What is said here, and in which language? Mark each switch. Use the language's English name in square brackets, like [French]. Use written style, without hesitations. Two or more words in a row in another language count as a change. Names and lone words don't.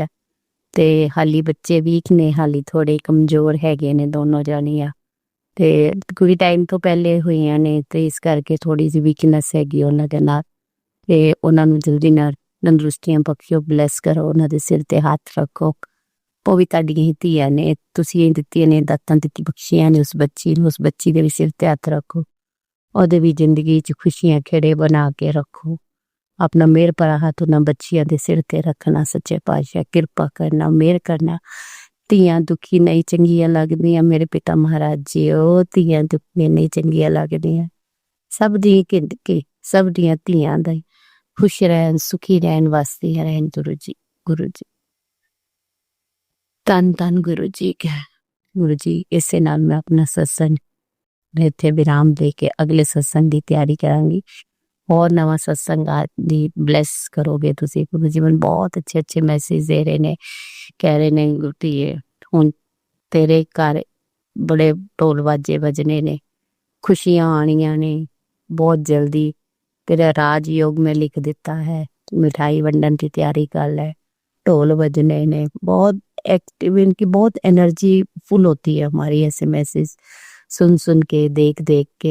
[Punjabi] ਤੇ ਹਾਲੀ ਬੱਚੇ ਵੀਕ ਨੇ, ਹਾਲੀ ਥੋੜ੍ਹੇ ਕਮਜ਼ੋਰ ਹੈਗੇ ਨੇ ਦੋਨੋਂ ਜਾਣੀਆਂ, ਤੇ ਕੋਈ ਟਾਈਮ ਤੋ ਪਹਿਲੇ ਹੋਈਆਂ ਨੇ, ਤੇ ਇਸ ਕਰਕੇ ਥੋੜ੍ਹੀ ਜੀ ਵੀਕਨੈੱਸ ਹੈਗੀ ਉਨ੍ਹਾਂ ਦੇ ਨਾਲ, ਤੇ ਉਨ੍ਹਾਂ ਨੂੰ ਜਲਦੀ ਨਾਲ ਤੰਦਰੁਸਤੀਆਂ ਬਖ਼ਸ਼ੋ, ਬਲੈੱਸ ਕਰੋ, ਉਨ੍ਹਾਂ ਦੇ ਸਿਰ ਤੇ ਹੱਥ ਰੱਖੋ। ਉਹ ਵੀ ਤੁਹਾਡੀਆਂ ਹੀ ਧੀਆਂ ਨੇ, ਤੁਸੀਂ ਇਹ ਦਿੱਤੀਆਂ ਨੇ ਦਾਤਾਂ ਦਿੱਤੀ ਬਖਸ਼ੀਆਂ ਨੇ ਉਸ ਬੱਚੀ ਨੂੰ, ਉਸ ਬੱਚੀ ਦੇ ਵੀ ਸਿਰ ਤੇ ਹੱਥ ਰੱਖੋ, ਉਹਦੇ ਵੀ ਜ਼ਿੰਦਗੀ 'ਚ ਖੁਸ਼ੀਆਂ ਖੇੜੇ ਬਣਾ ਕੇ ਰੱਖੋ। ਆਪਣਾ ਮਿਹਰ ਭਰਾ ਹੱਥ ਉਹਨਾਂ ਬੱਚੀਆਂ ਦੇ ਸਿਰ ਤੇ ਰੱਖਣਾ, ਸੱਚੇ ਪਾਤਸ਼ਾਹ ਕਿਰਪਾ ਕਰਨਾ, ਮਿਹਰ ਕਰਨਾ। ਧੀਆਂ ਦੁਖੀ ਨਹੀਂ ਚੰਗੀਆਂ ਲੱਗਦੀਆਂ ਮੇਰੇ ਪਿਤਾ ਮਹਾਰਾਜ ਜੀ, ਉਹ ਧੀਆਂ ਦੁਖੀਆਂ ਨਹੀਂ ਚੰਗੀਆਂ ਲੱਗਦੀਆਂ। ਸਭ ਦੀ ਜ਼ਿੰਦਗੀ ਸਭ ਦੀਆਂ ਧੀਆਂ ਦਾ ਖੁਸ਼ ਰਹਿਣ, ਸੁਖੀ ਰਹਿਣ, ਵਸਦੀਆਂ ਰਹਿਣ ਗੁਰੂ ਜੀ। ਗੁਰੂ ਜੀ ਧੰਨ ਧੰਨ ਗੁਰੂ ਜੀ ਕਾ। ਗੁਰੂ ਜੀ ਇਸੇ ਨਾਲ ਮੈਂ ਆਪਣਾ ਸਤਸੰਗ ਇੱਥੇ ਵਿਰਾਮ ਦੇ ਕੇ ਅਗਲੇ ਸਤਸੰਗ ਦੀ ਤਿਆਰੀ ਕਰਾਂਗੀ। ਔਰ ਨਵਾ ਸਤਸੰਗ ਦੀ ਬਲੈੱਸ ਕਰੋਗੇ ਤੁਸੀ। ਗੁਰੂ ਜੀ ਮੈਨੂੰ ਬਹੁਤ ਅੱਛੇ ਅੱਛੇ ਮੈਸੇਜ ਦੇ ਰਹੇ ਨੇ, ਕਹਿ ਰਹੇ ਨੇ ਧੀਏ ਹੁਣ ਤੇਰੇ ਘਰ ਬੜੇ ਢੋਲ ਬਾਜੇ ਬਜਣੇ ਨੇ, ਖੁਸ਼ੀਆਂ ਆਣੀਆਂ ਨੇ ਬਹੁਤ ਜਲਦੀ, ਤੇਰਾ ਰਾਜਯੋਗ ਮੇਂ ਲਿਖ ਦਿੱਤਾ ਹੈ, ਮਿਠਾਈ ਵੰਡਣ ਕੀ ਤਿਆਰੀ ਕਰ ਲੈ, ਢੋਲ ਬਜਣੇ ਨੇ, [Hindi] बहुत एक्टिव, इनकी बहुत एनर्जी फुल होती है हमारी ऐसे मैसेज सुन के देख के।